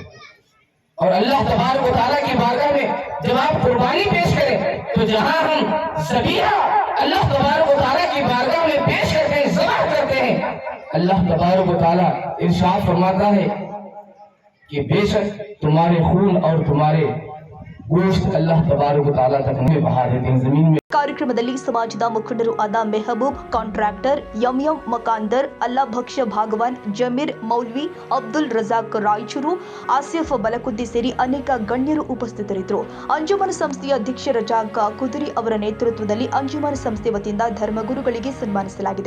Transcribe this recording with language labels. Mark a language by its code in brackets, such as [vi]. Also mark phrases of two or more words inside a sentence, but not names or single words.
[hi] और अल्लाह [ar] تبارك و تعالى [hi] की बारगाह में जब आप कुर्बानी पेश करें तो जहां हम ज़बीहा अल्लाह [ar] تبارك و تعالى [hi] की बारगाह में पेश करते हैं, ज़बह करते हैं, अल्लाह [ar] تبارك و تعالى [hi] इरशाद फरमाता है कि बेशक तुम्हारे खून और तुम्हारे गोश्त अल्लाह [ar] تبارك و تعالى [hi] तक नहीं बहा देते हैं जमीन में। [kn] ಕಾರ್ಯಕ್ರಮದಲ್ಲಿ ಸಮಾಜದ ಮುಖಂಡರು ಆದ ಮೆಹಬೂಬ್ ಕಾಂಟ್ರಾಕ್ಟರ್, ಎಂಎಂ ಮಕಾಂದರ್, ಅಲ್ಲಾ ಭಕ್ಷ್ಯ ಭಾಗವಾನ್, ಜಮೀರ್ ಮೌಲ್ವಿ, ಅಬ್ದುಲ್ ರಜಾಕ್ ರಾಯಚೂರು, ಆಸಿಫ್ ಬಲಕುದ್ದಿ ಸೇರಿ ಅನೇಕ ಗಣ್ಯರು ಉಪಸ್ಥಿತರಿದ್ದರು. ಅಂಜುಮನ್ ಸಂಸ್ಥೆಯ ಅಧ್ಯಕ್ಷ ರಜಾಕ್ ಕುದುರಿ ಅವರ ನೇತೃತ್ವದಲ್ಲಿ ಅಂಜುಮನ್ ಸಂಸ್ಥೆ ವತಿಯಿಂದ ಧರ್ಮಗುರುಗಳಿಗೆ ಸನ್ಮಾನಿಸಲಾಗಿದೆ.